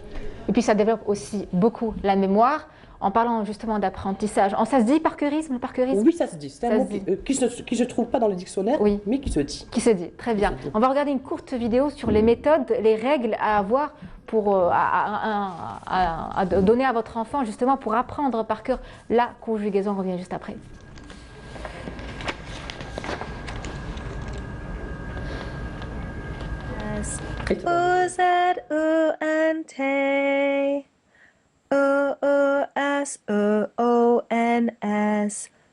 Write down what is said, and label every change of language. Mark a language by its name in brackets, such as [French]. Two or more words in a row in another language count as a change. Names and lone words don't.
[French] Et puis ça développe aussi beaucoup la mémoire. En parlant justement d'apprentissage, ça se dit parcourisme, le parcourisme? Oui, ça se dit. C'est un mot qui ne se trouve pas dans le dictionnaire, oui. Mais qui se dit. Qui se dit, très bien. On va regarder une courte vidéo sur les méthodes, les règles à avoir pour à donner à votre enfant justement pour apprendre par cœur la conjugaison. On revient juste après. O-Z-O-N-T O-O-S-O-O-N-S